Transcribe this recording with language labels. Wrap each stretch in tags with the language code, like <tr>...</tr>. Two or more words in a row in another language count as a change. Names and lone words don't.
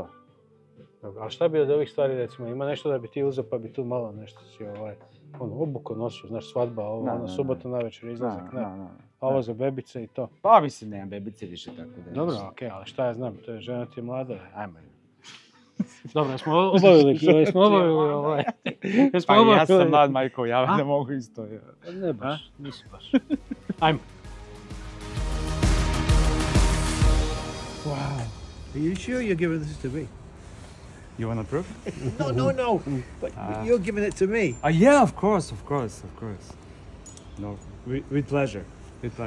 <bs>Dobro, a šta bi od ovih stvari, recimo, ima nešto da bi ti uzeo pa bi tu malo nešto si obuko nosio, znaš, svadba, subotu navečer izlazak, a ovo za bebice i to. Pa mislim, nemam bebice više tako da... Dobro, okej, ali šta ja znam, to je žena ti je mlada, ajmo. Dobro, jesmo obavili ovaj. Pa ja sam mlad, majko, ja ne mogu isto. Ne baš, nisi baš. Ajmo.</bs> <en>Wow. Are you sure you're giving this to me? You want a proof? No. But you're giving it to me. Yeah, of course. No, with pleasure. With pleasure. Thank you very much.</en>